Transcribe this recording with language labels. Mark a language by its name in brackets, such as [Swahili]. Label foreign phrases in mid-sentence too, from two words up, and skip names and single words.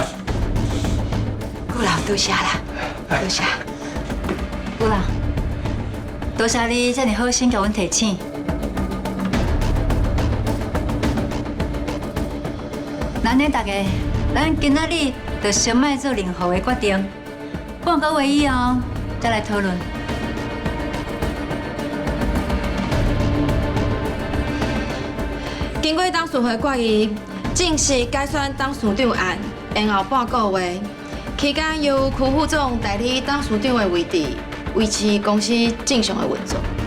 [Min Nan Chinese] 顾老多谢啦，多谢。顾老，多谢你这么好心甲阮提醒。咱呢大家，咱今仔日就先卖做任何的决定，半个月以后再来讨论。经过董事会决议，正式改选董事长案，延后半个月，期间由区副总代理董事长的位置，维持公司正常的运作。